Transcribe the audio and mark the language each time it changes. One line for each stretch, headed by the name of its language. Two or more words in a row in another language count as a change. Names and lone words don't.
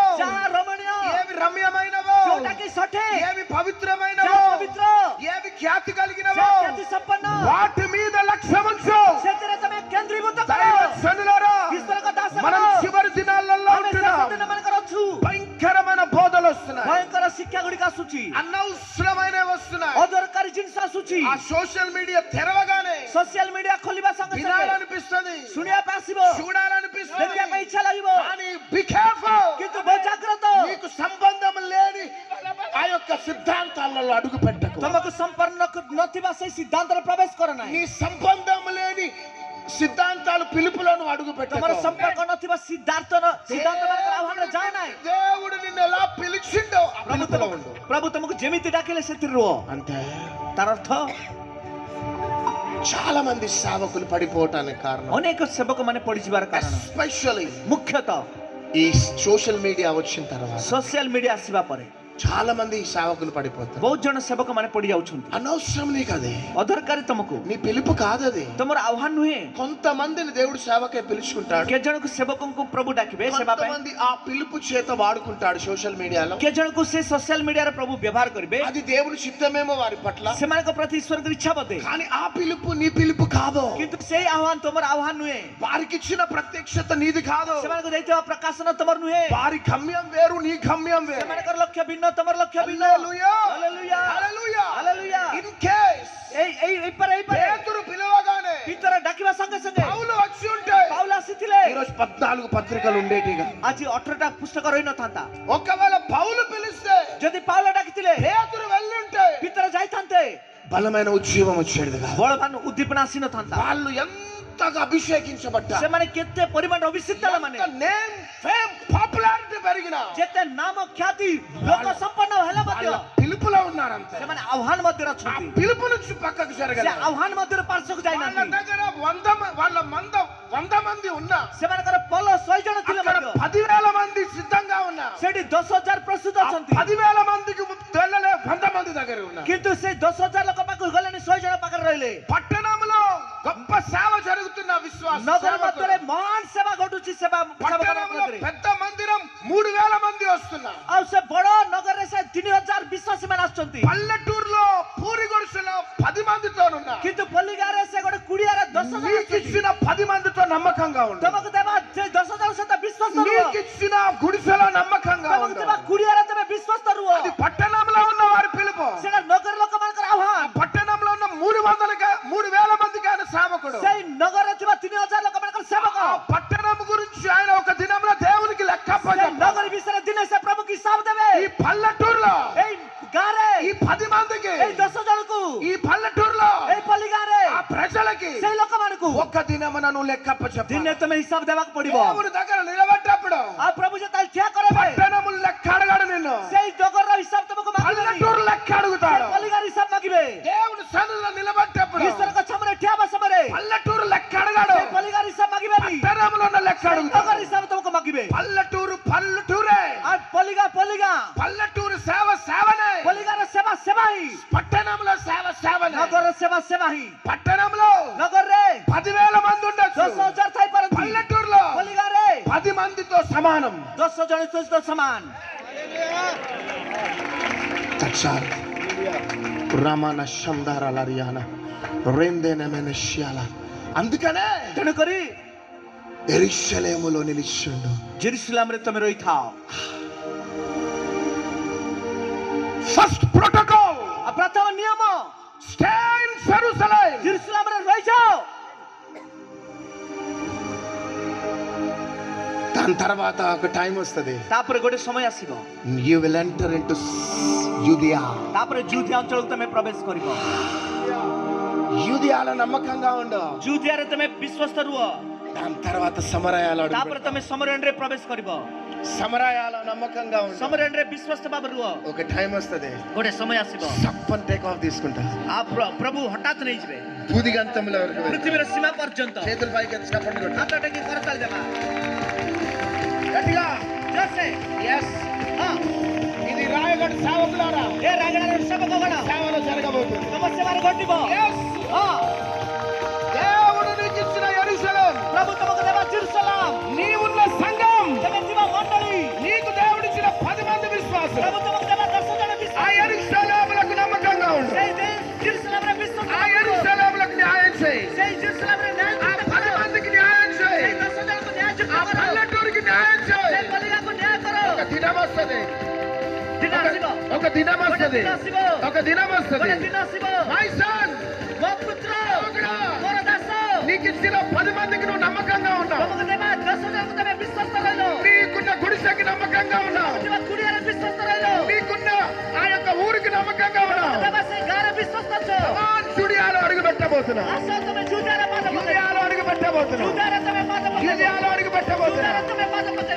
Odia: ଯାହା రమణୀୟ,
Telugu: ఏవి రమ్యమైనవో,
Odia: ଯୋଉଟା କି ସଠିକ,
Telugu: ఏవి పవిత్రమైనవో,
Odia: ଯାହା ପବିତ୍ର,
Telugu: ఏవి ఖ్యాతి కలిగినవో,
Odia: ଯାହା ଖ୍ୟାତି ସମ୍ପନ୍ନ,
Telugu: వాటి మీద లక్ష్యముంచు.
Odia: ସେଥିରେ ତମେ కేంద్రీଭୂତ କର।
Telugu: దైవజనులారా,
Odia: ଈଶ୍ୱରଙ୍କ ଦାସ
Telugu: మనం చివరి దినాలలో
Odia: ଆମେ
Telugu: ఉంటున్నాం.
Odia: ଶେଷ ଦିନମାନଙ୍କରେ ଅଛୁ।
Telugu: భయంకరమైన బోధలు వస్తున్నాయి,
Odia: ଭୟଙ୍କର ଶିକ୍ଷା ଗୁଡ଼ିକ ଆସୁଛି,
Telugu: అనవసరమైనవి వస్తున్నాయి.
Odia: ଅଦରକାରୀ ଜିନିଷ ଆସୁଛି।
Telugu: ఆ
English: social media
Telugu: తెరవగానే
English: social media
Odia: ଖୋଲିବା ସଙ୍ଗେ ସଙ୍ଗେ
Telugu: వినాలనిపిస్తుంది,
Odia: ଶୁଣିବା ପାଇଁ ଆସିବ,
Telugu: చూడాలనిపిస్తుంది.
Odia: ଦେଖିବା ପାଇଁ ଇଚ୍ଛା ଲାଗିବ,
Telugu: కానీ
English: be careful.
Odia: କିନ୍ତୁ ବହୁତ ଜାଗ୍ରତ।
Telugu: నీకు సంబంధం లేని ఆ యొక్క సిద్ధాంతాలలో అడుగు పెట్టకు.
Odia: ତମକୁ ସମ୍ପନ୍ନ ନଥିବା ସେଇ ସିଦ୍ଧାନ୍ତରେ ପ୍ରବେଶ କର
Telugu: నీ
Odia: ନାହିଁ।
Telugu: సంబంధం లేని సిద్ధాంతాలు పిలుపులను అడుగు
Odia: ତମର
Telugu: పెట్టకు.
Odia: ସମ୍ପର୍କ ନଥିବା ସିଦ୍ଧାନ୍ତମାନଙ୍କର ଆହ୍ୱାନରେ ଯାଅ ନାହିଁ।
Telugu: దేవుడు నిన్ను ఎలా పిలిచిండో ఆ పిలుపులో ఉండు.
Odia: ପ୍ରଭୁ ତମକୁ ଯେମିତି ଡାକିଲେ ସେଥିରେ ରୁହ।
Telugu: అంతే.
Odia: ତାର ଅର୍ଥ
Telugu: చాలా మంది సేవకులు పడిపోవటానికి కారణం
Odia: ଅନେକ ସେବକ ମାନେ ପଡିଯିବାର କାରଣ
Telugu: ఎస్పెషల్లీ
Odia: ମୁଖ୍ୟତଃ
Telugu: ఈ
English: social media
Telugu: వచ్చిన తర్వాత
English: social media
Odia: ଆସିବା ପରେ
Telugu: చాలా మంది సేవకులు పడిపోతారు.
Odia: ବହୁତ ଜଣ ସେବକ ମାନେ ପଡି ଯାଉଛନ୍ତି।
Telugu: అనవసరం నీకు అది,
Odia: ଅଦରକାରୀ ତମକୁ,
Telugu: నీ పిలుపు కాదు అది.
Odia: ତମର ଆହ୍ୱାନ ନୁହେଁ।
Telugu: కొంతమందిని దేవుడు సేవకే పిలుచుకుంటాడు,
Odia: କେତେ ଜଣକୁ ସେବକଙ୍କୁ ପ୍ରଭୁ ଡାକିବେ ସେବା ପାଇଁ,
Telugu: కొంతమంది ఆ పిలుపు చేత వాడుకుంటాడు సోషల్ మీడియాలో.
Odia: କେତେ ଜଣଙ୍କୁ ସେ ସୋସିଆଲ ମିଡିଆରେ ପ୍ରଭୁ ବ୍ୟବହାର କରିବେ।
Telugu: అది దేవుని చిత్తమేమో వారి పట్ల,
Odia: ସେମାନଙ୍କ ପ୍ରତି ଈଶ୍ୱରଙ୍କର ଇଚ୍ଛା ବୋଧେ,
Telugu: కానీ ఆ పిలుపు నీ పిలుపు కాదు.
Odia: କିନ୍ତୁ ସେଇ ଆହ୍ୱାନ ତମର ଆହ୍ୱାନ ନୁହେଁ।
Telugu: వారికి ఇచ్చిన ప్రత్యక్షత నీది కాదు.
Odia: ସେମାନଙ୍କୁ ଦେଇଥିବା ପ୍ରକାଶନ ତମର ନୁହେଁ।
Telugu: వారి గమ్యం వేరు, నీ గమ్యం వేరు.
Odia: ସେମାନଙ୍କର ଲକ୍ଷ୍ୟ ଭିନ୍ନ, ତମର ଲକ୍ଷ୍ୟ ଭିନ୍ନ।
Telugu: హల్లెలూయా, హల్లెలూయా, హల్లెలూయా. హల్లెలూయా।
English: in case
Odia: ଏଇପାରେ
Telugu: పేతురు పిలవగానే
Odia: ଭିତରେ ଡାକିବା ସଙ୍ଗେ ସଙ୍ଗେ
Telugu: పౌలు వచ్చి ఉంటే
Odia: ପାଉଲ ଆସିଥିଲେ,
Telugu: ఈరోజు 14 పత్రికలు ఉండేటిగా.
Odia: ଆଜି 18ଟା పుస్తକ ରହିନଥାନ୍ତା।
Telugu: ఒకవేళ పౌలు పిలిస్తే
Odia: ଯଦି ପାଉଲ ଡାକିଥିଲେ
Telugu: పేతురు వెళ్ళుంటే
Odia: ଭିତରେ ଯାଇଥାନ୍ତେ,
Telugu: బలమైన ఉద్యమం వచ్చేది కాదు.
Odia: ବଳବାନ ఉద్దీపన ଆସିନଥାନ୍ତା।
Telugu: వాళ్ళు ఎంతగా అభిషేకించబడ్డారు,
Odia: ସେମାନେ କେତେ ପରିମାଣ ଅଭିଷିକ୍ତ ମାନେ,
English: name fame popularity
Telugu: పెరిగినా
Odia: ଯେତେ ନାମ ଖ୍ୟାତି ଲୋକ ସମ୍ପନ୍ନ ହେଲେ ମଧ୍ୟ
Telugu: వాళ్ళ పిలుపులో ఉన్నారంతే.
Odia: ସେମାନେ ଆହ୍ୱାନ ମଧ୍ୟରେ
Telugu: ఆ
Odia: ଅଛନ୍ତି।
Telugu: పిలుపు నుంచి పక్కకు
Odia: ସେ
Telugu: జరగలేదు.
Odia: ଆହ୍ୱାନ ମଧ୍ୟରେ ପାର୍ଶ୍ୱକୁ
Telugu: వాళ్ళ
Odia: ଯାଇନାହାନ୍ତି।
Telugu: దగ్గర వాళ్ళ 100 మంది ఉన్నా,
Odia: ସେମାନଙ୍କର ପଲ 100 ଜଣ ଥିଲେ
Telugu: అక్కడ
Odia: ମଧ୍ୟ
Telugu: 10,000 మంది సిద్ధంగా ఉన్నా,
Odia: ସେଠି 10,000 ପ୍ରସ୍ତୁତ ଅଛନ୍ତି।
Telugu: 10,000 మందికి వెళ్ళలే 100 మంది దగ్గర ఉన్నా.
Odia: କିନ୍ତୁ ସେ 10,000 ଲୋକ ପାଖକୁ గଲେని 100 ଜଣ ପାଖରେ ରହିଲେ।
Telugu: పట్టణంలో గొప్ప సేవ జరుగుతున్న విశ్వాస
Odia: ନଗର ମଧ୍ୟରେ ମହାନ ସେବା ଘଟୁଛି। ସେବା
Telugu: పట్టణంలో పెద్ద మందిరం 3,000 మంది వస్తున్నారు.
Odia: ଆଉ ସେ ବଡ ନଗରରେ ସେ 3,000 ବିଶ୍ୱାସୀ ମାନେ ଆସୁଛନ୍ତି।
Telugu: పల్లెటూరులో పూరి గుడిసెలో 10 మందితోనున్నా,
Odia: କିନ୍ତୁ ପଲ୍ଲିଗାରେ ସେ ଗୋଟେ କୁଡ଼ିଆରେ 10,000
Telugu: నీకు
Odia: ଆସୁଛନ୍ତି।
Telugu: ఇచ్చిన 10 మందితో నమ్మకంగా ఉండు.
Odia: ତମକୁ ଦେବା ସେ 10,000 ସହିତ ବିଶ୍ୱାସ ରୁହ।
Telugu: నీకు ఇచ్చిన గుడిసెలో నమ్మకంగా
Odia: ତମକୁ
Telugu: ఉండు.
Odia: ଦେବା କୁଡ଼ିଆରେ ତମେ ବିଶ୍ୱାସ ରୁହ।
Telugu: అది పట్టణంలో ఉన్న వారి పిలుపు.
Odia: ସେଟା ନଗର ଲୋକମାନଙ୍କର
Telugu: ఆ
Odia: ଆହ୍ୱାନ।
Telugu: పట్టణంలో ఉన్న 3,000 మందికి ఆయన సేవకుడు.
Odia: ସେଇ నగରରେ ଥିବା 3,000 ଲୋକମାନଙ୍କର ସେବକ।
Telugu: ఆ పట్టణం గురించి ఆయన ఒక దినంలో దేవునికి లెక్క
Odia: ସେ
Telugu: అప్పచెప్పాడు.
Odia: ନଗର ବିଷୟରେ ଦିନେ ସେ ପ୍ରଭୁకి ହିସାବ ଦେବେ।
Telugu: ఈ పల్లెటూరులో
Odia: ଏଇ ଗାଁରେ
Telugu: ఈ 10 మందికి,
Odia: ଏଇ 10 ଜଣଙ୍କୁ,
Telugu: ఈ పల్లెటూరులో
Odia: ଏଇ ପଲ୍ଲି ଗାଁରେ
Telugu: ఆ ప్రజలకి
Odia: ସେଇ ଲୋକମାନଙ୍କୁ
Telugu: ఒక్క దినమున నువ్వు లెక్క అప్పచెప్పాలి.
Odia: ଦିନେ ତମେ ହିସାବ ଦେବାକୁ ପଡିବ।
Telugu: దేవుని దగ్గర నిలబడ్డప్పుడు
Odia: ଆଉ ପ୍ରଭୁ ଯେତେବେଳେ ଠିଆ କରେଇବେ,
Telugu: పట్టణము లెక్క అడగాడు నిన్ను,
Odia: ସେଇ ନଗରର ହିସାବ ତମକୁ ମାଗିବେନି।
Telugu: పల్లెటూరు లెక్క అడుగుతాడు.
Odia: ପଲ୍ଲି ଗାଁର ହିସାବ ମାଗିବେ।
Telugu: దేవుని సన్నిధిలో నిలబడ్డప్పుడు
Odia: ଈଶ୍ୱରଙ୍କ ସାମ୍ନାରେ ଠିଆ ହେବା ସମୟରେ
Telugu: పల్లెటూరు లెక్క అడగాడు,
Odia: ସେଇ ପଲ୍ଲି ଗାଁର ହିସାବ ମାଗିବେନି।
Telugu: పట్టణంలో ఉన్న లెక్క
Odia: ସେଇ
Telugu: అడుగుతాడు.
Odia: ନଗର ହିସାବ ତମକୁ ମାଗିବେ।
Telugu: పల్లెటూరే,
Odia: ଆଉ ପଲ୍ଲି ଗାଁ
Telugu: పల్లెటూరు సేవనే,
Odia: ପଲ୍ଲି ଗାଁର ସେବା ସେବା ହିଁ,
Telugu: పట్టణంలో సేవనే.
Odia: ନଗରର ସେବା ସେବା ହିଁ।
Telugu: పట్టణంలో
Odia: ନଗରରେ
Telugu: 10,000 మంది ఉండొచ్చు,
Odia: 10,000 ଥାଇପାରନ୍ତି।
Telugu: పల్లెటూరులో
Odia: ପଲ୍ଲି ଗାଁରେ
Telugu: 10 మందితో సమానం.
Odia: 10 ଜଣ ସହିତ ସମାନ। తక్షార్ రమణ శందారాలరియాన రెందేనమెనశ్యాల.
Telugu: అందుకనే
Odia: ତେଣୁକରି
Telugu: యెరూషలేములో నిలిచిండు.
Odia: ଜେରୁସାଲେମରେ ତମେ ରହିଥାଅ।
English: first protocol,
Odia: ଆଉ ପ୍ରଥମ ନିୟମ,
English: stay in Jerusalem.
Odia: ଜେରୁସାଲେମରେ ରହିଯାଅ।
Telugu: దాని తర్వాత ఒక టైం వస్తుంది,
Odia: ତାପରେ ଗୋଟେ ସମୟ ଆସିବ,
English: you will enter into Judea.
Odia: ତାପରେ ଜୁଦିଆ ଅଞ୍ଚଳକୁ ତମେ ପ୍ରବେଶ କରିବ।
Telugu: యూదియాలో నమ్మకంగా ఉండు.
Odia: ଜୁଦିଆରେ ତମେ ବିଶ୍ୱସ୍ତ ରୁହ।
Telugu: దాని తర్వాత సమరయాలు అడుగు
Odia: ତାପରେ ତମେ ସମରଣରେ ପ୍ରବେଶ କରିବ।
Telugu: సమరయాలు నమ్మకంగా ఉండు।
Odia: ସମରଣରେ ବିଶ୍ୱାସ ଭାବରେ ରୁହ।
Telugu: ఒక టైం వస్తది,
Odia: ଗୋଟେ ସମୟ ଆସିବ
Telugu: సప్పన్
English: take off
Telugu: తీసుకుంటా,
Odia: ఆ ପ୍ରଭୁ ହଠାତ୍ ନେଇଯିବେ
Telugu: భూదిగంతంలో వరకు వెళ్తా।
Odia: ପୃଥିବୀର ସୀମା ପର୍ଯ୍ୟନ୍ତ।
Telugu: చేతులు పైకి ఎత్తి చప్పట్లు కొట్టు।
Odia: ହାତ ଟେକି କରତାଳି ଦେବା
Telugu: గట్టిగా
Odia: ଜୋରସେ।
Telugu: ఎస్ ఇది రాయగడ సేవకులారా,
Odia: ఏ ରାଗଡ଼ାର ସେବକଗଣ
Telugu: సేవలో జరగబోతుంది।
Odia: ତମ ସେବାରେ ଘଟିବ।
Telugu: ఎస్
Odia: ହଁ
Telugu: దేవుడు నీకు ఇచ్చిన యెరూషలేం,
Odia: ପ୍ରଭୁ ତମକୁ ଦେବା ଜେରୁସଲେମ,
Telugu: నీవున్న సంఘం,
Odia: ତମେ ଥିବା ମଣ୍ଡଳୀ,
Telugu: నీకు దేవుడిచ్చిన 10 మంది విశ్వాసులు,
Odia: ପ୍ରଭୁ తమకు ଦେବା 10 ଜଣ
Telugu: ఆ
Odia: ବିଶ୍ୱାସୀ।
Telugu: యెరూషలేములకు నమ్మకంగా ఉండు।
Odia: ସେଇ ଜେରୁସଲେମରେ ବିଶ୍ୱାସ
Telugu: ఆ
Odia: କର।
Telugu: యెరూషలేములకు న్యాయం చేయి।
Odia: ସେଇ ଜେରୁସଲେମରେ ନ୍ୟାୟ
Telugu: ఆ
Odia: ଯୁକ୍ତ
Telugu: 10
Odia: କର।
Telugu: మందికి న్యాయం చేయి।
Odia: ସେଇ 10 ଜଣଙ୍କୁ ନ୍ୟାୟ ଯୁକ୍ତ
Telugu: ఆ
Odia: କର।
Telugu: పల్లెటూరికి న్యాయం చేయి।
Odia: ସେଇ ପଲିଗାକୁ ନ୍ୟାୟ କର।
Telugu: ఒక దినం వస్తది,
Odia: ଦିନ ଆସିବ,
Telugu: ఒక దినం
Odia: ଗୋଟେ
Telugu: వస్తది,
Odia: ଦିନ ଆସିବ,
Telugu: ఒక దినం వస్తది।
Odia: ଗୋଟେ ଦିନ ଆସିବ,
English: my son,
Odia: ମୋ ପୁତ୍ର,
Telugu: ఒకడా,
Odia: ମୋର ଦାସ,
Telugu: నీకు ఇచ్చిన 10 మందికి నువ్వు నమ్మకంగా ఉన్నావు।
Odia: ତମକୁ ଦେବା 10 ଜଣଙ୍କୁ ତମେ ବିଶ୍ୱାସ ରହିଲ।
Telugu: నీకున్న గుడిసెకి నమ్మకంగా ఉన్నావు।
Odia: ଥିବା କୁଡ଼ିଆରେ ବିଶ୍ୱାସ ରହିଲ।
Telugu: నీకున్న ఆ యొక్క ఊరికి నమ్మకంగా ఉన్నావు।
Odia: ଦେବା ସେଇ ଗାଁରେ ବିଶ୍ୱାସ ଅଛ।
Telugu: జుడియాలో అడుగు పెట్టబోతున్నావు।
Odia: ଆସ ତମେ ଜୁଦାରେ ପାଦ ପକେଇବ।
Telugu: యూదియాలో అడుగు పెట్టబోతున్నావు।
Odia: ଜୁଦାରେ ତମେ ପାଦ ପକେଇବ।
Telugu: యూదియాలో అడుగు
Odia: ଜୁଦାରେ
Telugu: పెట్టబోతున్నావు।
Odia: ତମେ ପାଦ ପକେଇବ।